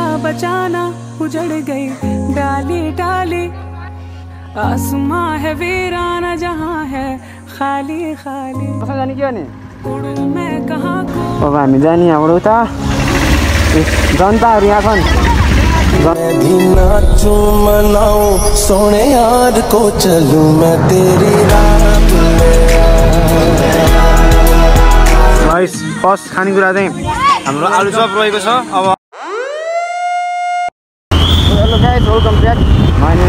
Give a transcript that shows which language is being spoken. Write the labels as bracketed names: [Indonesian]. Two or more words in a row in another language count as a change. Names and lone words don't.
[Hindi] बचाना उजड़ गई डाली डाली आसमां है वीराना जहाँ है खाली खाली जाने क्या नि उड़ू मैं कहाँ को [Nepali] अब हामी जाने हाम्रो उता जनताहरू यहाँ छन् [Hindi] मैं भी नाचूं मनाऊं सोने यार को चलूं मैं तेरी रात में [English] guys first [Nepali] खानेकुरा चाहिँ हाम्रो आलु चप रहेको छ अब [English] hello guys welcome back my new